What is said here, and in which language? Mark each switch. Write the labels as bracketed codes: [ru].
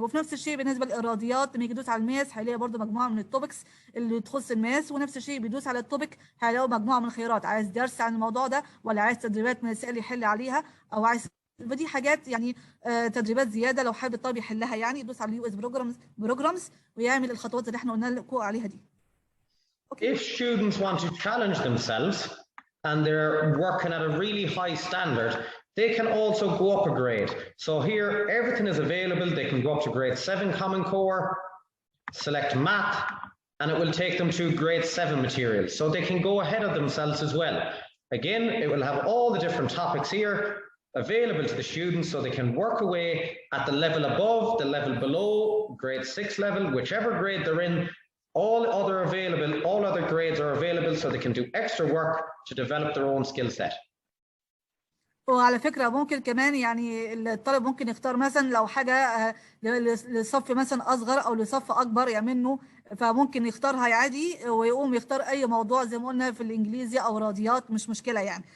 [ar] وفي نفس الشيء بالنسبه للرياضيات لما يجي يدوس على الماس هيلاقي برده مجموعه من التوبكس اللي تخص الماس. ونفس الشيء بيدوس على التوبك هيلاقي مجموعه من الخيارات عايز درس عن الموضوع ده ولا عايز تدريبات من السائل يحل عليها او عايز فدي حاجات يعني تدريبات زياده لو حابب الطالب يحلها يعني يدوس على اليو اس بروجرامز ويعمل الخطوات اللي احنا قلنا لكم عليها دي. [en] Okay. If students want to challenge themselves and they're working at a really high standard, they can also go up a grade. So here everything is available. They can go up to grade 7 Common Core, select math, and it will take them to grade 7 materials. So they can go ahead of themselves as well. Again, it will have all the different topics here available to the students so they can work away at the level above, the level below, grade 6 level, whichever grade they're in. All other grades are available so they can do extra work to develop their own skill set. [ar] وعلى فكرة ممكن كمان يعني الطالب ممكن يختار مثلا لو حاجة لصف مثلا أصغر أو لصف أكبر يعني منه فممكن يختارها عادي ويقوم يختار أي موضوع زي ما قلنا في الإنجليزي أو رياضيات مش مشكلة يعني.